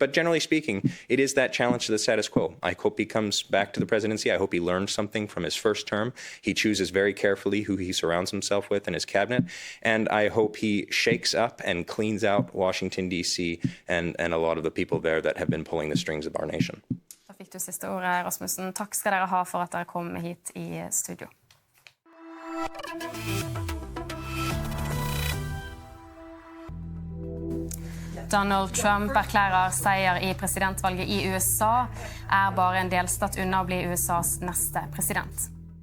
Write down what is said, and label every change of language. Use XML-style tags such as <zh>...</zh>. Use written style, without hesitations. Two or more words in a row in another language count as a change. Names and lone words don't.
<en>But generally speaking, it is that challenge to the status quo. I hope he comes back to the presidency. I hope he learned something from his first term. He chooses chooses very carefully who he surrounds himself with in his cabinet. And I hope he shakes up and cleans out Washington, D.C. and a lot of the people there that have been pulling the strings of our nation.</en> <no>Da fikk du siste ordet, Rasmussen. Takk skal dere ha for at dere kom hit i studio. Donald Trump erklærer seier i presidentvalget i USA, bare en delstat unna å bli USAs neste president.</no>